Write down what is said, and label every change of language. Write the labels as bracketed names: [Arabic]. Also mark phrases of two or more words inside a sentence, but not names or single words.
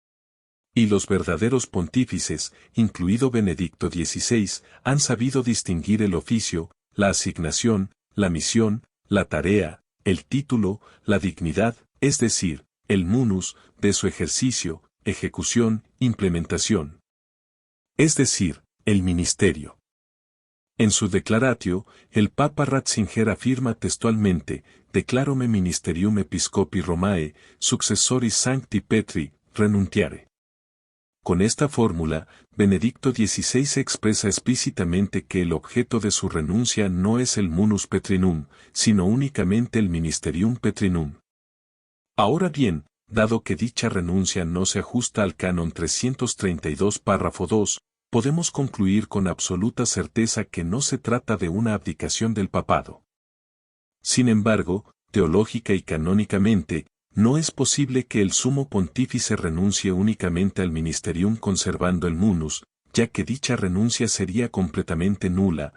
[Spanish] Y los verdaderos pontífices, incluido Benedicto XVI, han sabido distinguir el oficio, la asignación, la misión, la tarea, el título, la dignidad, es decir, el munus, de su ejercicio, ejecución, implementación. Es decir, el ministerio. En su Declaratio, el Papa Ratzinger afirma textualmente: [Latin] declarome ministerium episcopi Romae, successoris Sancti Petri, renuntiare. [Spanish] Con esta fórmula, Benedicto XVI expresa explícitamente que el objeto de su renuncia no es el [Latin] munus petrinum, [Spanish] sino únicamente el [Latin] ministerium petrinum. [Spanish] Ahora bien, dado que dicha renuncia no se ajusta al canon 332 párrafo 2, podemos concluir con absoluta certeza que no se trata de una abdicación del papado. Sin embargo, teológica y canónicamente, no es posible que el sumo pontífice renuncie únicamente al ministerium conservando el munus, ya que dicha renuncia sería completamente nula.